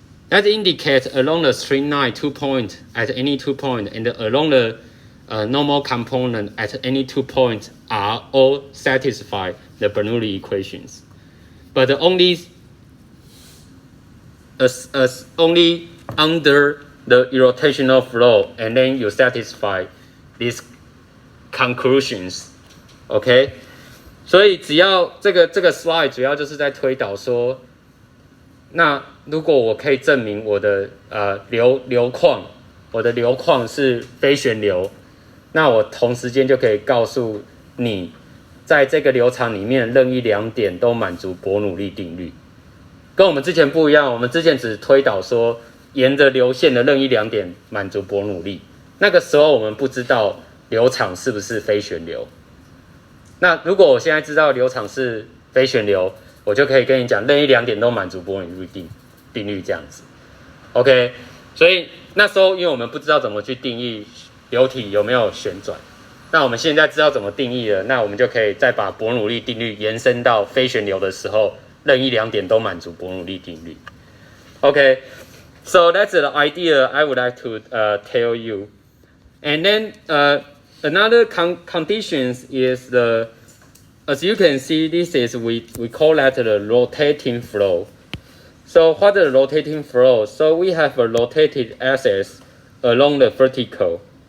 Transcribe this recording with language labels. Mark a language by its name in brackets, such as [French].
[English] That indicates along the straight line 2 points at any 2 points, and along the normal component at any 2 points are all satisfy the Bernoulli equations. But only only under the irrotational flow, and then you satisfy these conclusions. [Chinese] OK， 所以只要这个 slide 主要就是在推导说，那如果我可以证明我的流况是非旋流，那我同时间就可以告诉你，在这个流场里面任意2点都满足伯努利定律。跟我们之前不一样，我们之前只推导说沿着流线的任意2点满足伯努利，那个时候我们不知道流场是不是非旋流。那如果我现在知道流场是非旋流，我就可以跟你讲任意2点都满足伯努利定律这样子。 OK， 所以那时候因为我们不知道怎么去定义流体有没有旋转，那我们现在知道怎么定义了，那我们就可以再把伯努利定律延伸到非旋流的时候，任意2点都满足伯努利定律。 [English] OK， so that's the idea I would like to tell you. And then another conditions is as you can see, this is we call that the rotating flow. So what is the rotating flow? So we have a rotated axis along the vertical.